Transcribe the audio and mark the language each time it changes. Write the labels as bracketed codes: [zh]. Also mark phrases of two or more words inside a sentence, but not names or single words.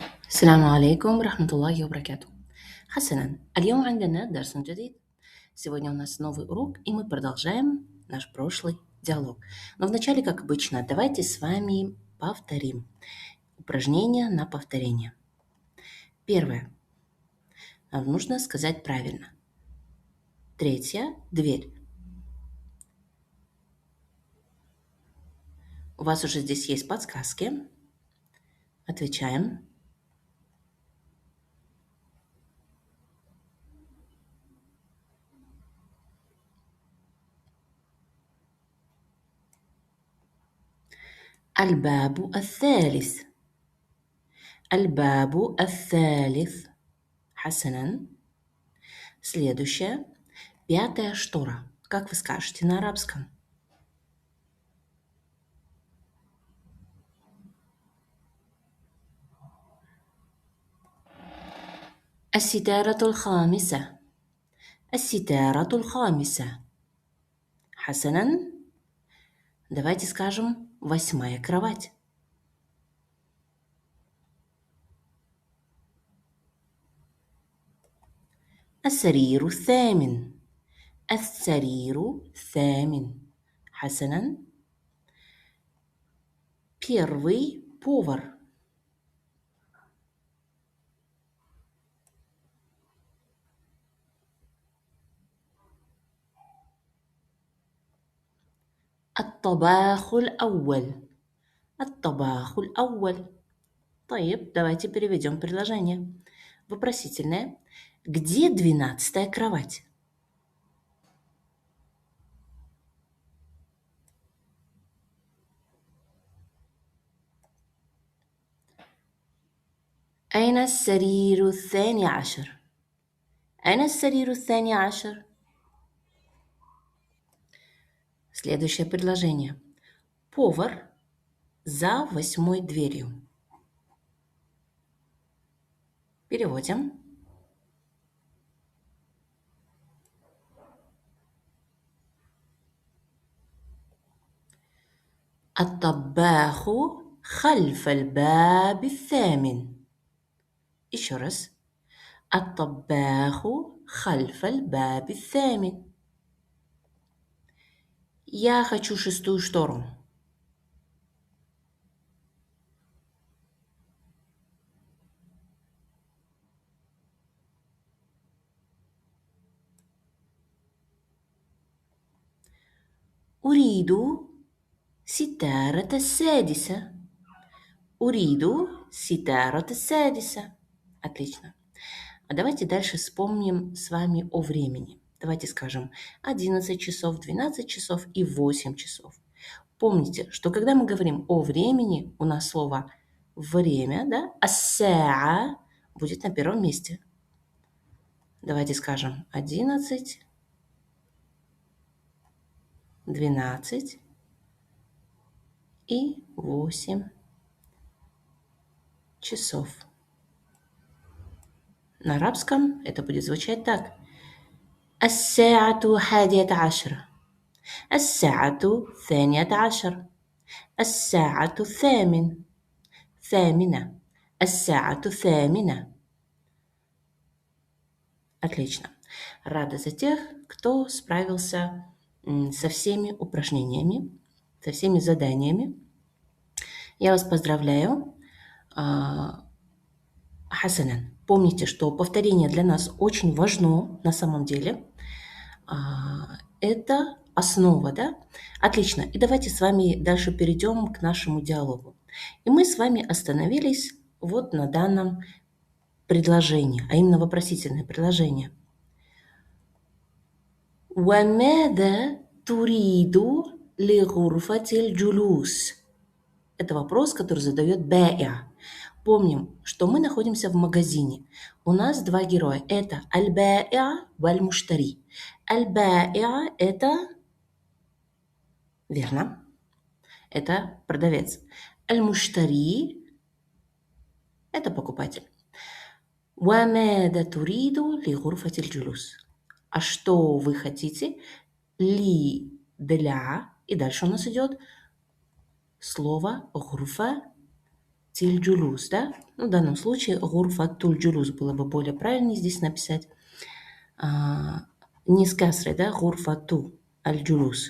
[ar] السلام عليكم ورحمة الله وبركاته. حسنا، اليوم عندنا درس جديد. [ru] Сегодня у нас новый урок, и мы продолжаем наш прошлый диалог. Но вначале, как обычно, давайте с вами повторим упражнение на повторение. Первое. Нам нужно сказать правильно. Третье. Дверь. У вас уже здесь есть подсказки. Отвечаем. [ar] الباب الثالث. الباب الثالث. حسنا. [ru] Следующее. Пятая штора. Как вы скажете на арабском? [ar] الستارة الخامسة. الستارة الخامسة. حسنا. [ru] Давайте скажем восьмая кровать. [ar] السرير الثامن. السرير الثامن. حسنا. [ru] Первый повар. [ar] الطباخ الأول. الطباخ الأول. طيب, [ru] давайте переведем предложение. Вопросительное. Где 12-я кровать? [ar] أين السرير الثاني عشر؟ أين السرير الثاني عشر؟ [ru] Следующее предложение. Повар за восьмой дверью. Переводим. [ar] الطباخ خلف الباب الثامن. [ru] Еще раз. [ar] الطباخ خلف الباب الثامن. [ru] Я хочу шестую штору. [ar] أريد ستارة السادسة. أريد ستارة السادسة. [ru] Отлично. А давайте дальше вспомним с вами о времени. Давайте скажем 11 часов, 12 часов и 8 часов. Помните, что когда мы говорим о времени, у нас слово «время», да, «ас-саа» будет на первом месте. Давайте скажем 11, 12 и 8 часов. На арабском это будет звучать так. [ar] الساعة 11. الساعة 12. الساعة ثامنة. الساعة الثامنة. [ru] Отлично. Рада за тех, кто справился со всеми упражнениями, со всеми заданиями. Я вас поздравляю. Хасанан, помните, что повторение для нас очень важно на самом деле. Это основа, да? Отлично. И давайте с вами дальше перейдем к нашему диалогу. И мы с вами остановились вот на данном предложении, а именно вопросительное предложение. [ar] وَمَاذَا تُرِيدُ لِغُرْفَةِ الْجُلُوسِ? [ru] Это вопрос, который задает ба'я. Помним, что мы находимся в магазине. У нас два героя. [ar] Это البائع والمشتري. [ru] Аль-ба'я – это... Верно. Это продавец. Аль-муштари – это покупатель. [ar] وَمَاذَا تُرِيدُ لِغُرْفَةِ الْجُلُوسِ? [ru] А что вы хотите? Ли для. И дальше у нас идет слово гурфа. тиль-джулус, да? Ну, в данном случае [ar] غرفة الجلوس [ru] было бы более правильнее здесь написать. Не с касрой, да? [ar] غرفة الجلوس.